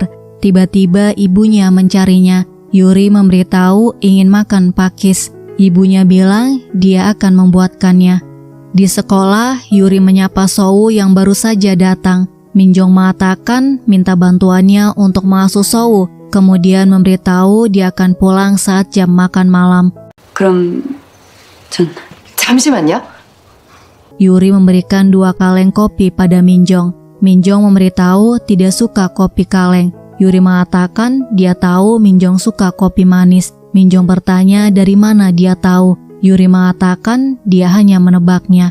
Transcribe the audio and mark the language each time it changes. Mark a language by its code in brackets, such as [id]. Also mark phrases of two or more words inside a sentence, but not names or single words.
[id] Tiba-tiba ibunya mencarinya. Yuri memberitahu ingin makan pakis. Ibunya bilang dia akan membuatkannya. Di sekolah, Yuri menyapa Soo yang baru saja datang. Minjong mengatakan minta bantuannya untuk mengasuh Soo. Kemudian memberitahu dia akan pulang saat jam makan malam. [ko] 그럼 전 잠시만요. [id] Yuri memberikan 2 kaleng kopi pada Minjong. Minjong memberitahu tidak suka kopi kaleng. Yuri mengatakan dia tahu Minjong suka kopi manis. Minjong bertanya dari mana dia tahu. Yuri mengatakan dia hanya menebaknya.